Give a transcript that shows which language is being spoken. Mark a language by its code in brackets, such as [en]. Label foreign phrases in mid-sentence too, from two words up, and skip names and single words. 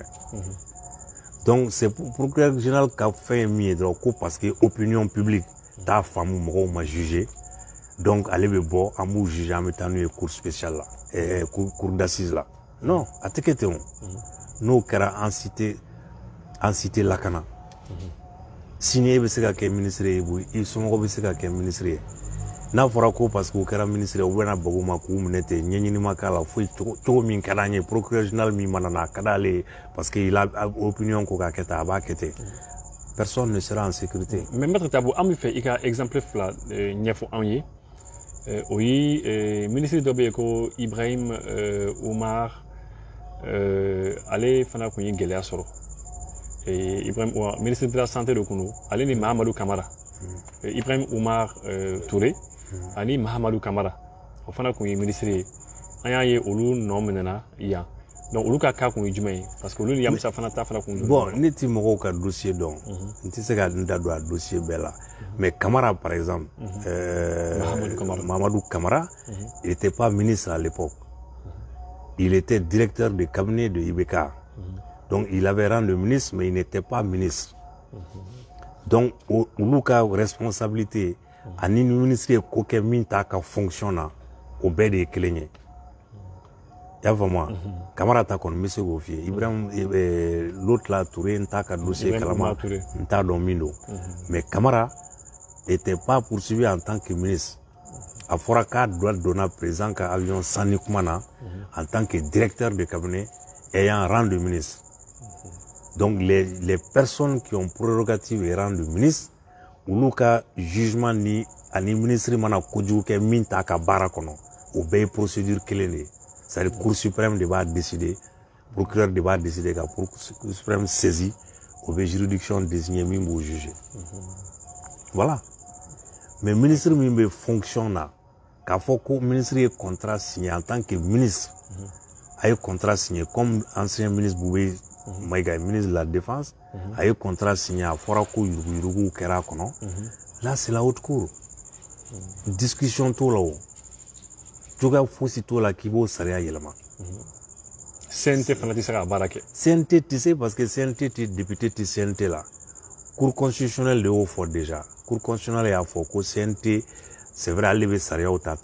[fr] Donc c'est procureur général [bm] ka fɛn ye min ye dɔrɔn ko [fr] parce que opinion publique [bm] t'a faamu mɔgɔw ma juger donc ale bɛ bɔ an b'u juger an bɛ taa n'u ye [fr] cour spéciale [bm] la [fr] cour d'assises [bm] la non a tɛ kɛ ten o n'o kɛra an si tɛ lakana sini e bɛ se ka kɛ ministre ye i somɔgɔw bɛ se ka kɛ ministre ye n'a fɔra ko [fr] parce que [bm] o kɛra ministre ye u bɛna bagu ma k'u minɛ ten ɲɛɲini ma k'a la foyi cogo min ka d'an ye procureur général min mana na a ka d'ale ye [fr] parce que il a opinion [bm] ko k'a kɛ tan a b'a kɛ ten [fr] personne ne sera en sécurité. mais maître [bm] Tabo an bɛ fɛ i ka exemple fila ɲɛfɔ anw ye o ye ministre dɔ bɛ yen ko Ibrahim Umar ale fana tun ye gɛlɛya sɔrɔ Ibrahim [fr] ministre de la santé [bm] de kun don ale ni Mahamadou Kamara Ibrahim Umar Touré ani Mahamadou Kamara o fana tun ye ministre ye an y'a ye olu nɔ minɛna yan donc olu ka cas kun ye jumɛn ye [fr] parce que [bm] olu ni Yamusa fana ta fana kun don. bon ne ti mɔgɔw ka dossier dɔn n tɛ se ka n da don a dossier bɛɛ la [fr] mais Kamara par exemple Mahamadou Kamara il n'était pas ministre à l'époque il était directeur de cabinet de IBK donc il avait rang de ministre mais il n'était pas ministre donc [bm] olu ka responsabilité ani ni ministre ye ko kɛ min t'a ka fonction na o bɛɛ de ye kelen ye y'a faamu Kamara ta kɔni n bɛ se k'o f'i ye Ibrahim [fr] l'autre là [bm] Touré n t'a ka dossier kalama n t'a dɔn min don [fr] mais Kamara n'était pas poursuivi en tant que ministre [bm] a fɔra k'a donna président ka avion sanni kuma na [fr] en tant que directeur de cabinet ayant rang de ministre donc les personnes qui ont prérogative et rang de ministre [bm] olu ka jugement ni ani ministre mana kojugu kɛ min t'a ka baara kɔnɔ o bɛɛ ye procédure kelen de ye [fr] c'est-à-dire cour suprême [bm] de b'a décider procureur de b'a décider ka [fr] cour suprême saisi [bm] o bɛ [fr] juridiction désigner [bm] min b'o juger [fr] voilà mais ministre [bm] min bɛ fonction na k'a fɔ ko ministre ye contrat signé [fr] en tant que ministre [bm] a ye contrat signé [fr] comme ancien ministre [bm] Boubé Maïga [fr] ministre de la défense [bm] a ye contrat signé a fɔra ko yuruguyuruguw kɛra a kɔnɔ [fr] là c'est la haute cour discussion [bm] t'o la o cogoya fosi t'o la k'i b'o sariya yɛlɛma CNT fana tɛ se ka baara kɛ CNT tɛ se parce que CNT tɛ député tɛ CNT la [fr] cour constitutionnelle [bm] de y'o fɔ [fr] déjà cour constitutionnelle [bm] y'a fɔ ko CNT [fr] c'est vrai [bm] ale bɛ sariyaw ta